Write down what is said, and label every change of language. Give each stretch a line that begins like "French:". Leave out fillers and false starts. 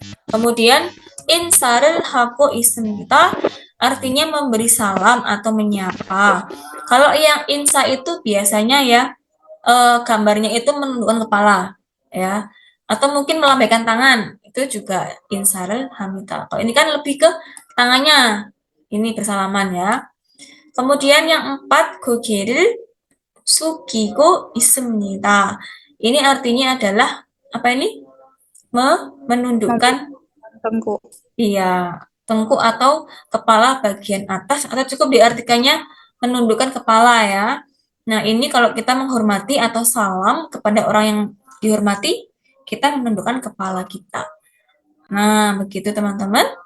Indonesian: Kemudian
Korean: 인사를 하고 있습니다,
Indonesian: artinya memberi salam atau menyapa. Kalau yang insa itu biasanya ya gambarnya itu menundukkan kepala ya atau mungkin melambaikan tangan itu juga
Korean: insarul hamita.
Indonesian: Kalau ini kan lebih ke tangannya ini bersalaman ya.
Korean: Kemudian yang 4 고개를 숙이고 있습니다.
Indonesian: Ini artinya adalah apa ini? Menundukkan tengkuk. iya, tengkuk atau kepala bagian atas atau cukup diartikannya menundukkan kepala ya. Nah, ini kalau kita menghormati atau salam kepada orang yang dihormati, kita menundukkan kepala kita. Nah, begitu teman-teman.